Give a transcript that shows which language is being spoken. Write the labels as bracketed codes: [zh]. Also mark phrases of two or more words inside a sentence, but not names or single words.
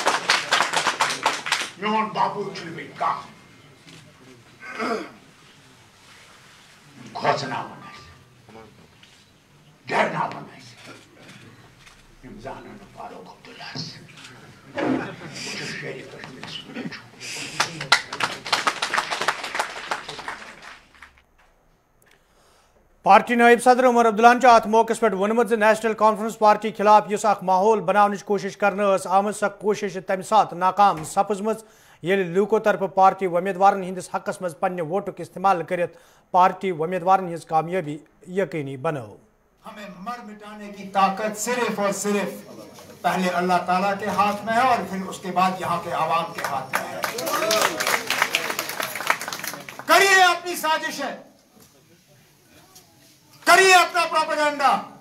[ks] میون معبود چھ بیت کانٛہہ کھوژناون ڈرناون یم زانن فاروق عبداللہ شیر کشمیر پارٹی نائب صدر عمر عبداللہ ات موقع پہ وونمت نیشنل کانفرنس پارٹی خلاف اس ماحول بنانے کوشش کرنے آمت سا کوشش تمہ سات ناکام سپزم یل لوکو طرف پارٹی امیدوارن ہندس حقس مز پنہ ووٹک استعمال کرت پارٹی امیدوارن ہز کامیابی یقینی بنو [ur] ہمیں مر مٹانے کی طاقت صرف اور صرف پہلے اللہ تعالیٰ کے ہاتھ میں ہے اور پھر اس کے بعد یہاں کے عوام کے ہاتھ میں ہے کریے اپنی سازشیں کریے اپنا پروپیگنڈا